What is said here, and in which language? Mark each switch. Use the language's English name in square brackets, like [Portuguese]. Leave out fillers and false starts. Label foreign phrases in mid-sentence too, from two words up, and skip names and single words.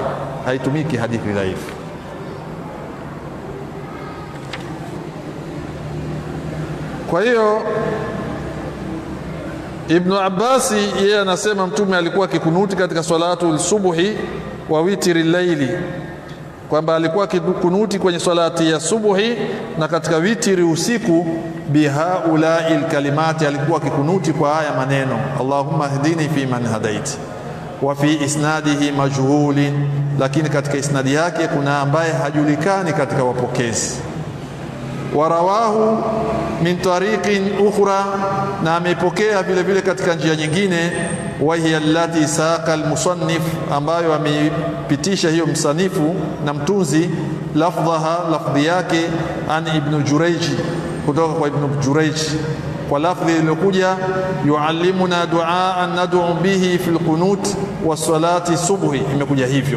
[Swahili] Haitumiki hadithi dhaifu. Kwa hiyo Ibn Abbas yeye anasema mtume alikuwa akikunuti katika [Arabic] صلاة الصبح والوتر ليلا, [Swahili] kwamba alikuwa akikunuti kwenye salati ya subuhi na katika witri usiku. [Arabic] بهؤلاء الكلمات, [Swahili] alikuwa akikunuti kwa haya maneno, [Arabic] اللهم اهدني فيمن هديت. وفي إسناده مجهول, [Swahili] lakini katika isnadi yake kuna ambaye hajulikani katika wapokezi. [Arabic] ورواه من طريق أخرى, [Swahili] na amepokea vile vile katika njia nyingine. [Arabic] وهي التي ساق المصنف, [Swahili] ambayo amepitisha hiyo msanifu na mtunzi, lafdhi yake an Ibn Jurayj, kutoka kwa Ibn Jurayj, kwa lafdhi iliyokuja [Arabic] يعلمنا دعاء ندعو به في القنوت وصلاة الصبح, [Swahili] imekuja hivyo.